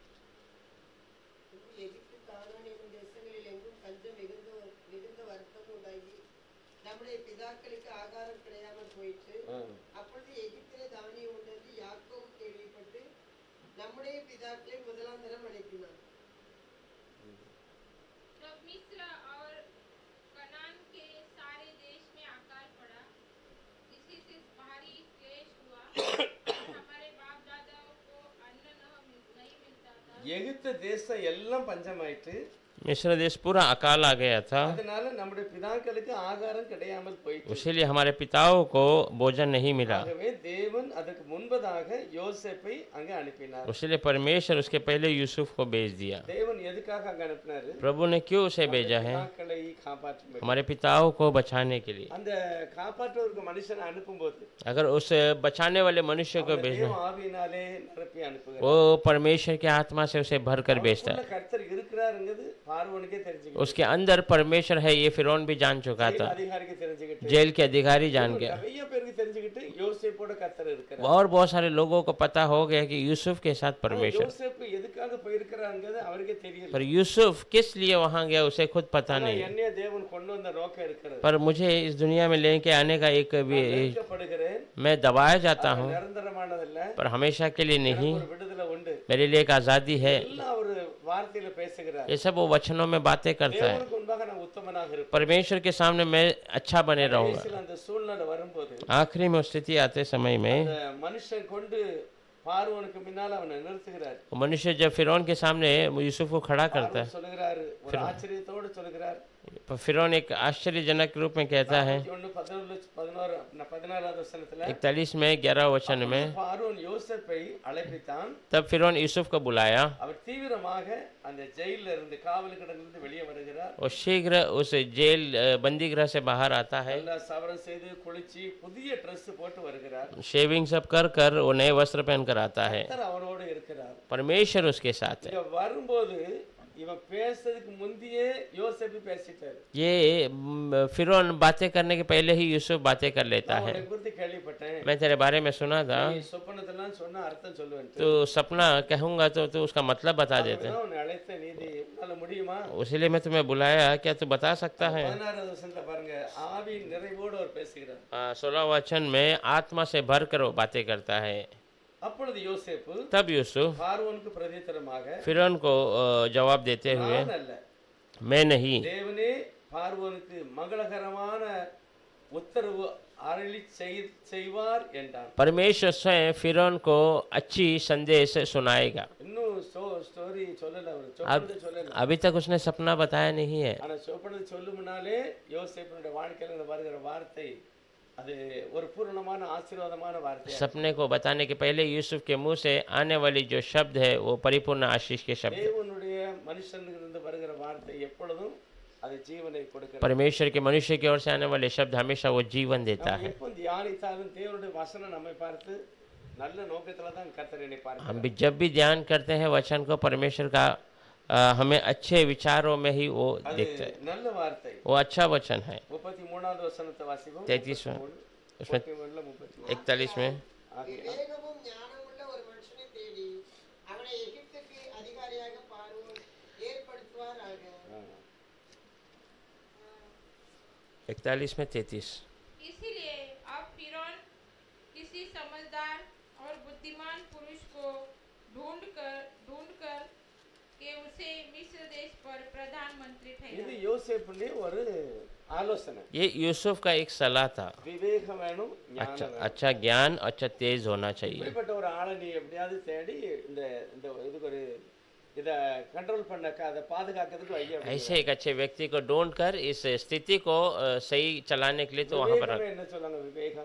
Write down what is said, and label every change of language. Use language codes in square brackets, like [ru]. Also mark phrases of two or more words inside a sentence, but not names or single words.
[ta] எகிப்து கானான் என்னும் தேசங்களில் எங்கும் பஞ்சம் மிகுந்த வருத்தம் உண்டாகி நம்முடைய பிதாக்களுக்கு ஆகாரம் கிடையாமல் போயிற்று. அப்பொழுது எகிப்திலே தானியம் உண்டென்று யாக்கோபு கேள்விப்பட்டு நம்முடைய பிதாக்களை முதலாம் தரம் அனுப்பினார். [hi] तब मिस्र और कनान के सारे देश में अकाल पड़ा, इसी से भारी क्लेश हुआ। हमारे बाप दादाओं को अन्न नहीं मिलता था। [ta] எகிப்து தேசம் எல்லாம் பஞ்சமாயிற்று. [hi] मिस्र देश पूरा अकाल आ गया था, [ta] அதனால நம்முடைய பிதாக்களுக்கு ஆகாரம் கிடையாமல் போயிற்று. [hi] इसीलिए हमारे पिताओं को भोजन नहीं मिला। [ta] ஆகவே தேவன் அதற்கு முன்பதாக யோசேப்பை அங்கே அனுப்பினார். [hi] इसलिए परमेश्वर उसके पहले यूसुफ को भेज दिया। [ta] தேவன் எதுக்காக அங்கே அனுப்பினாரு? [hi] प्रभु ने क्यों उसे भेजा है? [ta] பிதாக்களை காப்பாற்றும்படி. [hi] हमारे पिताओं को बचाने के लिए। [ta] அந்த காப்பாற்றுவதற்கு மனுஷனை அனுப்பும்போது [hi] अगर उस बचाने वाले मनुष्य को [ta] தேவ [hi] भेजना, [ta] ஆவியினாலே நிரப்பி அனுப்புகிறார். [hi] वो परमेश्वर के आत्मा से उसे भर कर भेजता है। [ta] கர்த்தர் இருக்கிறாருங்கிறது பார்வோனுக்கே தெரிஞ்சுக்கிட்டு, [hi] उसके अंदर परमेश्वर है ये फिरौन भी जान चुका था, [ta] அதிகாரிக்கு தெரிஞ்சுக்கிட்டு, [hi] जेल के अधिकारी जान गया, [ta] நிறைய பேருக்கு தெரிஞ்சுக்கிட்டு யோசேப்போட கர்த்தர் இருக்கிறார். [hi] और बहुत सारे लोगों को पता हो गया कि यूसुफ के साथ परमेश्वर। [ta] யோசேப்பு எதுக்காக போயிருக்கிறாருங்கிறது அவருக்கே தெரியல. [hi] पर यूसुफ किस लिए वहां गया उसे खुद पता नहीं है। [ta] என்னைய தேவன் கொண்டு வந்த நோக்கம் இருக்கிறது. [hi] पर मुझे इस दुनिया में लेके आने का एक [ta] படுகிறேன், [hi] मैं दबाया जाता हूँ, [ta] நிரந்தரமானதல்ல, [hi] पर हमेशा के लिए नहीं। [ta] ஒரு விடுதலை உண்டு. [hi] मेरे लिए एक आजादी है। [ta] எல்லாம் ஒரு வார்த்தையில பேசுகிறார். [hi] ये सब वो वचनों में बातें करता है। [ta] தேவனுக்கு முன்பாக நான் உத்தமனாக இருப்பேன். [hi] परमेश्वर के सामने मैं अच्छा बने रहूंगा। [ta] கடைசியில் அந்த சூழ்நிலை வரும்போது [hi] आखिरी में उस स्थिति आते समय में [ta] அந்த மனுஷன் கொண்டு பார்வோனுக்கு முன்னால் அவனை நிறுத்துகிறார். [hi] वो मनुष्य जब फिरौन के सामने यूसुफ को खड़ा करता है, [ta] சொல்லுகிறாரு, ஒரு ஆச்சரியத்தோடு சொல்லுகிறார். [hi] फिरौन एक आश्चर्यजनक रूप में कहता है [ta] 14வது வசனத்துல [hi] 41 में 11 वचन में, [ta] பார்வோன் யோசேப்பை அழைப்பித்தான். [hi] तब फिरौन यूसुफ को बुलाया [ta] அவர் தீவிரமாக அந்த ஜெயில்ல இருந்து காவல் கிடங்கிலிருந்து வெளியே வருகிறார். [hi] और शीघ्र उस जेल बंदी गृह से बाहर आता है। [ta] எல்லா சவரம் செய்து குளிச்சு புதிய Dress போட்டு வருகிறார். [hi] शेविंग सब कर कर वो नए वस्त्र पहन कर आता है। [ta] கர்த்தர் அவனோடு இருக்கிறார். [hi] परमेश्वर उसके साथ है। [ta] இங்க வரும்போது இவன் பேசுறதுக்கு முந்தியே யோசேப்பு பேசிட்டாரு. [hi] ये फिरौन बातें करने के पहले ही यूसुफ बातें कर लेता है। [ta] உன்னை குறித்து கேள்விப்பட்டேன், [hi] मैं तेरे बारे में सुना था, [ta] நீ சொப்பனத்தெல்லாம் சொன்னா அர்த்தம் சொல்லுவேன். [hi] तो सपना कहूंगा तो उसका मतलब बता देते हैं। [ta] உன்னை அழைத்த நீதி உன்னால முடியுமா? [hi] उसीलिए मैं तुम्हें बुलाया, क्या तू बता सकता है? [ta] 16வது வசனத்துல பாருங்க, ஆவி நிறைவோடு அவர் பேசுகிறார். [hi] 16 वचन में आत्मा से भर कर वो बातें करता है। [ta] அப்பொழுது யோசேப்பு [hi] तब यूसुफ [ta] பார்வோனுக்கு பிரதித்திரமாக, [hi] फिरौन को जवाब देते हुए, [ta] நான் அல்ல, [hi] मैं नहीं, [ta] தேவனே பார்வோனுக்கு மங்களகரமான உத்தரவு அருளி செய்வார் என்றான். [hi] परमेश्वर स्वयं फिरौन को अच्छी संदेश सुनाएगा। [ta] இன்னும் ஸ்டோரி சொல்லல, அவர் சொப்பனத்தை சொல்லல. [hi] अभी तक उसने सपना बताया नहीं है। [ta] ஆனா சொப்பனத்தை சொல்லுமுனாலே யோசேப்பினுடைய வாழ்க்கையில வருகிற வார்த்தை அது ஒரு பூரணமான ஆசீர்வாதமான வார்த்தை. [hi] सपने को बताने के पहले यूसुफ के मुंह से आने वाली जो शब्द है वो परिपूर्ण आशीष के शब्द है। [ta] தேவனுடைய மனுஷனிலிருந்து வருகிற வார்த்தை எப்பொழுதும் அது ஜீவனை கொடுக்கிறது. [hi] परमेश्वर के मनुष्य की ओर से आने वाले शब्द हमेशा वो जीवन देता [ta] நாம் [hi] है। [ta] எப்போ தியானித்தாலும் தேவனுடைய வசனம் நம்மை பார்த்து நல்ல நோக்கத்துல தான் கர்த்தர் என்னை பார்க்கிறார். [hi] हम भी जब भी ध्यान करते हैं वचन को, परमेश्वर का हमें अच्छे विचारों में ही वो [ta] அது [hi] देखता है। [ta] நல்ல வார்த்தை. [hi] वो अच्छा वचन है। [ta] 33வது வசனத்தை வாசிப்போம். [hi] 33 उसमें 41 में, [ta] விவேகமும் ஞானமுள்ள ஒரு மனுஷனை தேடி அவனை எகிப்துக்கு அதிகாரியாக பார்வோன் ஏற்படுத்துவாராக. [hi] 41 में 33, इसीलिए अब फिरौन किसी समझदार और बुद्धिमान पुरुष को ढूंढकर के उसे मिस्र देश पर प्रधानमंत्री [ta] இது [hi] ठहराए। [ta] யோசேப்புடைய ஒரு ஆலோசனை. [hi] ये यूसुफ का एक सलाह था। [ta] விவேகம் வேணும், ஞானம் வேணும். [hi] अच्छा ज्ञान, अच्छा तेज होना चाहिए। [ta] இப்படிப்பட்ட ஒரு ஆளை நீ எப்படியாவது தேடி இந்த இந்த இதுக்கு ஒரு இதை கண்ட்ரோல் பண்ண அதை பாதுகாக்கிறதுக்கு ஐடியா. [hi] ऐसे एक अच्छे व्यक्ति को ढूंढ कर इस स्थिति को सही चलाने के लिए तो वहां पर [ta] என்ன சொல்லுவாங்க? விவேகம்